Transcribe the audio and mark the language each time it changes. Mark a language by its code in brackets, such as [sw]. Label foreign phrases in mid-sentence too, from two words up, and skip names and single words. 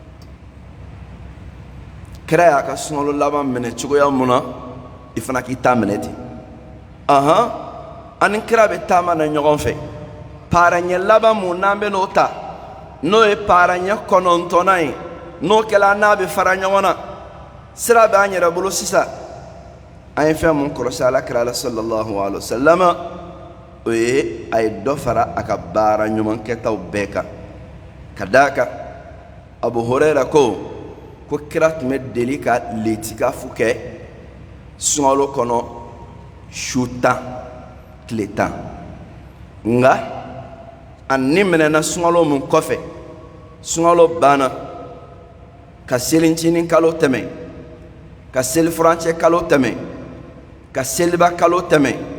[bm] kira y'a ka sunkalo laban minɛ cogoya mun na i fana k'i ta minɛ ten ani kira bɛ taama na ɲɔgɔn fɛ paaraɲɛ laban mun n'an bɛ n'o ta n'o ye paaraɲɛ kɔnɔntɔnnan ye n'o kɛla n'a bɛ fara ɲɔgɔn na sira bɛ an yɛrɛ bolo sisan an ye fɛn mun kɔlɔsi alakira la [ar] sallallahu alaihi wasallam [bm] o ye a ye dɔ fara a ka baara ɲuman kɛtaw bɛɛ kan ka d'a kan abu hurayra ko kira tun bɛ deli ka litikafu kɛ sunkalo kɔnɔ su 10 tile 10 nka a ni minɛna sunkalo mun kɔfɛ sunkalo banna ka selincinin kalo tɛmɛ ka selifurancɛ kalo tɛmɛ ka seliba kalo tɛmɛ